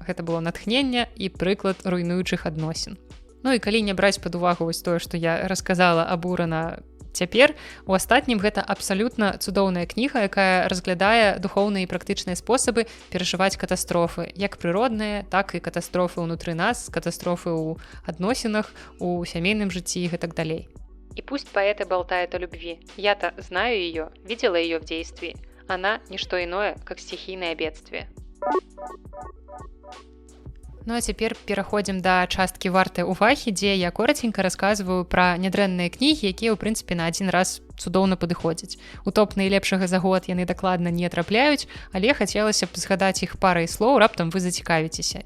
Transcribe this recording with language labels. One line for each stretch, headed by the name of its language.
Belarusian: Гэта было натхнення і прыклад руйнуючых адносін. Ну і калі не браць пад увагу вось тое, што я расказала абурана цяпер, у астатнім гэта абсалютна цудоўная кніга, якая разглядае духоўныя і практычныя спосабы перажываць катастрофы, як прыродныя, так і катастрофы ўнутры нас, катастрофы ў адносінах, у сямейным жыцці і гэтак далей.
Russian: И пусть поэты болтают о любви. Я-то знаю ее, видела ее в действии. Она – не что иное, как стихийное бедствие.
Belarusian: Ну а цяпер пераходзім да часткі вартай увагі, дзе я кораценька расказваю пра нядрэнныя кнігі, якія, ў прынцыпе, на адзін раз цудоўна падыходзяць. У топ найлепшага за год яны дакладна не трапляюць, але хацелася б згадаць іх парай слоў, раптам вы зацікавіцеся.